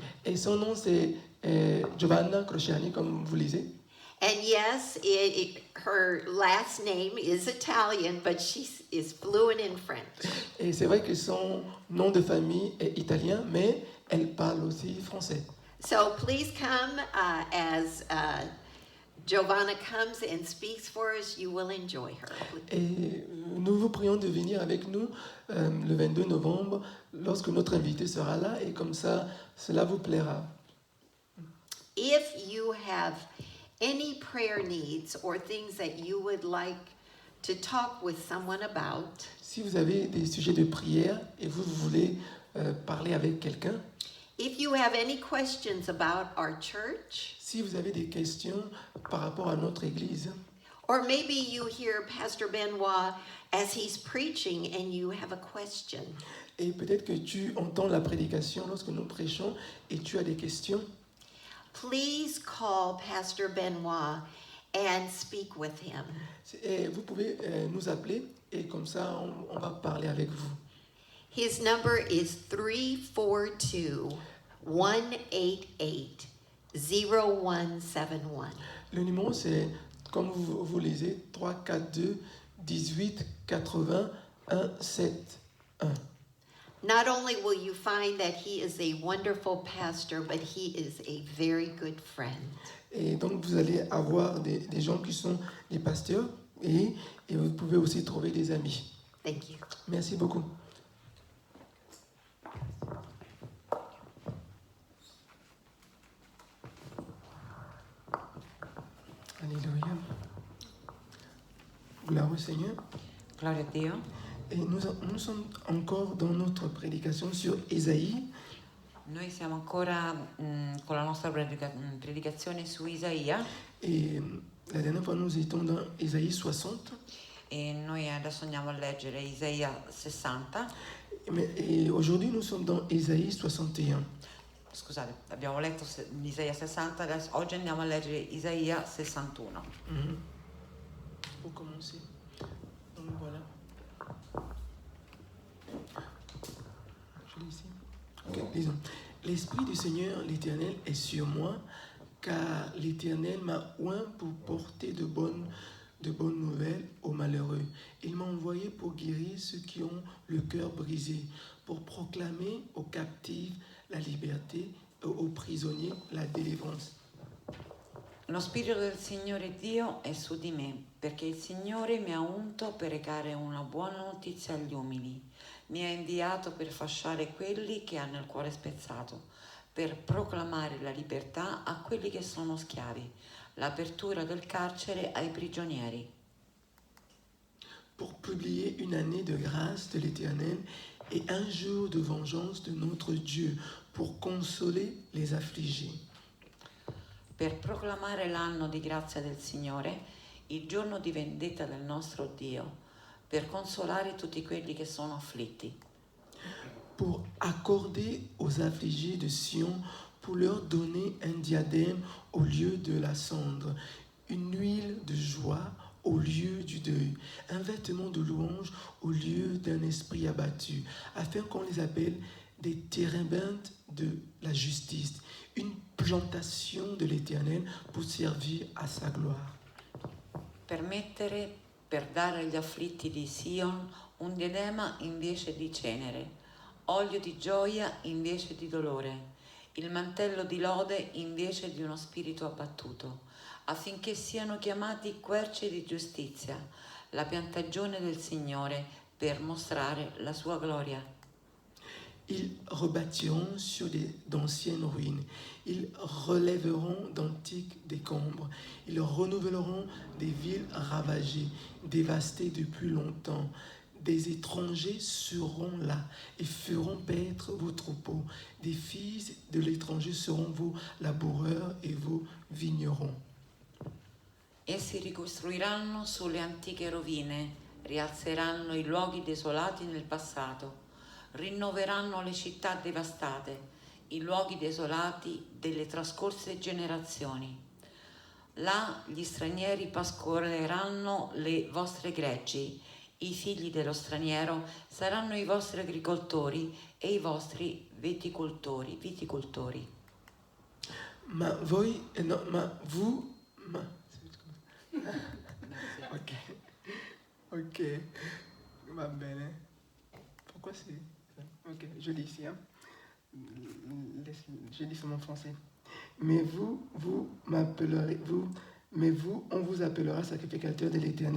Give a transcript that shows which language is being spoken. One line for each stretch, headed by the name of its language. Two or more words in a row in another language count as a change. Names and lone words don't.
French: Et son nom, c'est Giovanna Crociani, comme vous lisez.
English: And yes, her last name is Italian, but she is fluent in French.
French: Et c'est vrai que son nom de famille est italien, mais elle parle aussi français.
English: So please come as Giovanna comes and speaks for us. You will enjoy her.
French: Et nous vous prions de venir avec nous le 22 novembre, lorsque notre invité sera là, et comme ça, cela vous plaira.
English: If you have any prayer needs or things that you would like to talk with someone about,
French: Si vous avez des sujets de prière et vous voulez parler avec quelqu'un,
English: if you have any questions about our church,
French: si vous avez des questions par rapport à notre Église,
English: or maybe you hear Pastor Benoit as he's preaching and you have a question,
French: et peut-être que tu entends la prédication lorsque nous prêchons et tu as des questions,
English: please call Pastor Benoit and speak with him.
French: et vous pouvez nous appeler et comme ça on va parler avec vous.
English: His number is 342-188-0171.
French: Le numéro c'est, comme vous lisez, 342 18 80 171.
English: Not only will you find that he is a wonderful pastor, but he is a very good friend.
French: Et donc vous allez avoir des gens qui sont des pasteurs et vous pouvez aussi trouver des amis.
English: Thank you.
French: Merci beaucoup. Alléluia. Gloire au Seigneur.
Italian: Gloria a Dio.
French: Et nous sommes encore dans notre prédication sur Ésaïe.
Italian: Noi siamo ancora con la nostra predicazione su Isaia
French: Et la dernière fois, nous étions dans Ésaïe 60.
Italian: e noi adesso andiamo a leggere Isaia 60.
French: Et aujourd'hui, nous sommes dans Ésaïe 61.
Italian: Scusate, abbiamo letto Isaia 60, adesso, oggi andiamo a leggere Isaia 61.
French: Pour commencer. Donc voilà. Je lis ici. Ok, lisons. L'Esprit du Seigneur, l'Éternel, est sur moi, car l'Éternel m'a oint pour porter de bonnes nouvelles aux malheureux. Il m'a envoyé pour guérir ceux qui ont le cœur brisé, pour proclamer aux captifs la liberté et aux prisonniers la délivrance.
Italian: Lo Spirito del Signore Dio è su di me, perché il Signore mi ha unto per recare una buona notizia agli umili. Mi ha inviato per fasciare quelli che hanno il cuore spezzato, per proclamare la libertà a quelli che sono schiavi, l'apertura del carcere ai prigionieri.
French: Pour publier une année de grâce de l'Éternel et un jour de vengeance de notre Dieu, pour consoler les affligés.
Italian: Per proclamare l'anno di grazia del Signore, il giorno di vendetta del nostro Dio, per consolare tutti quelli che sono afflitti.
French: Pour accorder aux affligés de Sion, pour leur donner un diadème au lieu de la cendre, une huile de joie au lieu du deuil, un vêtement de louange au lieu d'un esprit abattu, afin qu'on les appelle des térébintes de la justice, une plantation de l'Éternel pour servir à sa gloire.
Italian: Per dare agli afflitti di Sion un diadema invece di cenere, olio di gioia invece di dolore, il mantello di lode invece di uno spirito abbattuto, affinché siano chiamati querce di giustizia, la piantagione del Signore, per mostrare la sua gloria.
French: Ils rebâtiront sur d'anciennes ruines. Ils relèveront d'antiques décombres. Ils renouvelleront des villes ravagées, dévastées depuis longtemps. Des étrangers seront là et feront paître vos troupeaux. Des fils de l'étranger seront vos laboureurs et vos vignerons.
Italian: Essi ricostruiranno sulle antiche rovine, rialzeranno i luoghi desolati nel passato, rinnoveranno le città devastate, i luoghi desolati delle trascorse generazioni. Là gli stranieri pascoleranno le vostre greggi, i figli dello straniero saranno i vostri agricoltori e i vostri viticoltori. Ma voi, non,
French: ma vous,
Italian: ok, ok, va bene.
French: Pourquoi c'est ça? Ok, je lis ici, hein. Je lis sur mon français. Mais vous m'appellerez, on vous appellera sacrificateur de l'Éternel.